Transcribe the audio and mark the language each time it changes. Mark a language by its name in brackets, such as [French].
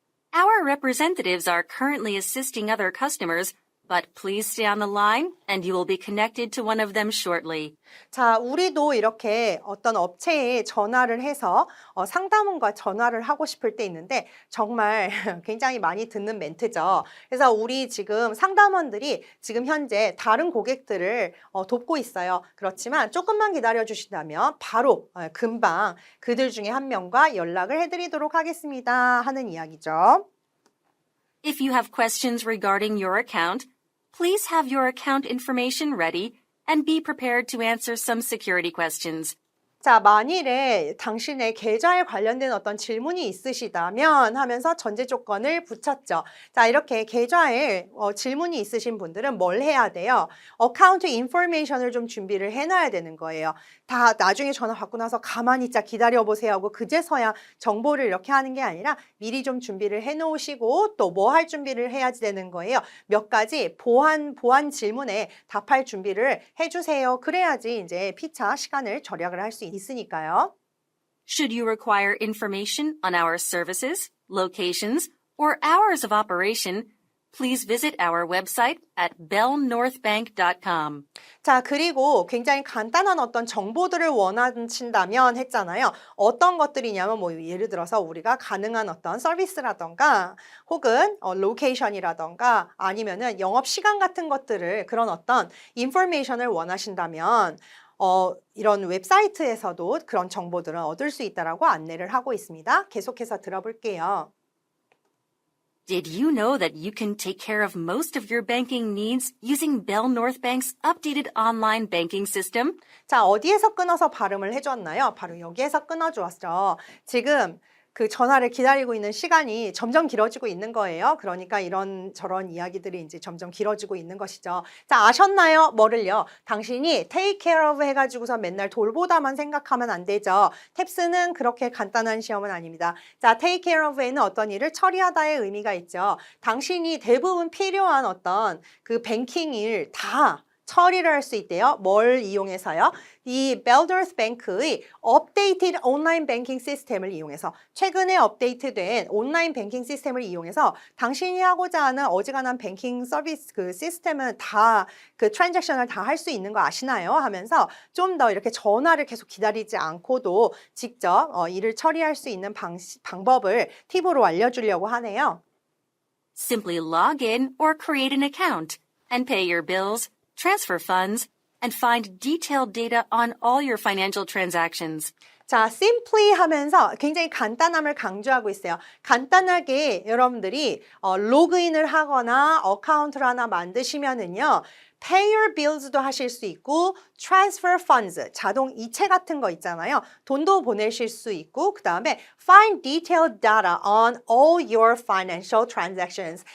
[English] Our representatives are currently assisting other customers, but please stay on the line and you will be connected to one of them shortly. [Korean] 자, 우리도 이렇게 어떤 업체에 전화를 해서 상담원과 전화를 하고 싶을 때 있는데 정말 굉장히 많이 듣는 멘트죠. 그래서 우리 지금 상담원들이 지금 현재 다른 고객들을 돕고 있어요. 그렇지만 조금만 기다려 주신다면 바로 금방 그들 중에 한 명과 연락을 해드리도록 하겠습니다 하는 이야기죠. [English] If you have questions regarding your account, please have your account information ready and be prepared to answer some security questions. [Korean] 자, 만일에 당신의 계좌에 관련된 어떤 질문이 있으시다면 하면서 전제 조건을 붙였죠. 자, 이렇게 계좌에 질문이 있으신 분들은 뭘 해야 돼요? 어카운트 인포메이션을 좀 준비를 해놔야 되는 거예요. 다 나중에 전화 받고 나서 가만히 기다려보세요 하고 그제서야 정보를 이렇게 하는 게 아니라 미리 좀 준비를 해놓으시고 또 뭐 할 준비를 해야지 되는 거예요. 몇 가지 보안 질문에 답할 준비를 해주세요. 그래야지 이제 피차 시간을 절약을 할 수 있으니까요. [English] Should you require information on our services, locations, or hours of operation, please visit our website at bellnorthbank.com. [Korean] 자, 그리고 굉장히 간단한 어떤 정보들을 원하신다면 했잖아요. 어떤 것들이냐면 예를 들어서 우리가 가능한 어떤 서비스라던가 혹은 로케이션이라던가 아니면은 영업 시간 같은 것들을 그런 어떤 인포메이션을 원하신다면 이런 웹사이트에서도 그런 정보들은 얻을 수 있다라고 안내를 하고 있습니다. 계속해서 들어볼게요. [English] Did you know that you can take care of most of your banking needs using Bell North Bank's updated online banking system? [Korean] 자, 어디에서 끊어서 발음을 해줬나요? 바로 여기에서 끊어주었죠. 지금 그 전화를 기다리고 있는 시간이 점점 길어지고 있는 거예요. 그러니까 이런 저런 이야기들이 이제 점점 길어지고 있는 것이죠. 자, 아셨나요? 뭐를요? 당신이 take care of 해가지고서 맨날 돌보다만 생각하면 안 되죠. 탭스는 그렇게 간단한 시험은 아닙니다. 자, take care of에는 어떤 일을 처리하다의 의미가 있죠. 당신이 대부분 필요한 어떤 그 뱅킹 일 다 처리를 할 수 있대요. 뭘 이용해서요? 이 Bell North Bank의 업데이티드 온라인 뱅킹 시스템을 이용해서 최근에 업데이트된 온라인 뱅킹 시스템을 이용해서 당신이 하고자 하는 어지간한 뱅킹 서비스 그 시스템은 다 그 트랜잭션을 다 할 수 있는 거 아시나요? 하면서 좀 더 이렇게 전화를 계속 기다리지 않고도 직접 일을 처리할 수 있는 방법을 팁으로 알려주려고 하네요. [English] Simply log in or create an account and pay your bills, transfer funds, and find detailed data on all your financial transactions. [Korean] 자, simply 하면서 굉장히 간단함을 강조하고 있어요. 간단하게 여러분들이 로그인을 하거나 어카운트를 하나 만드시면은요. [English] Pay your bills [Korean] 도 하실 수 있고 [English] transfer funds, [Korean] 자동 이체 같은 거 있잖아요. 돈도 보내실 수 있고 그 다음에 [English] find detailed data on all your financial transactions.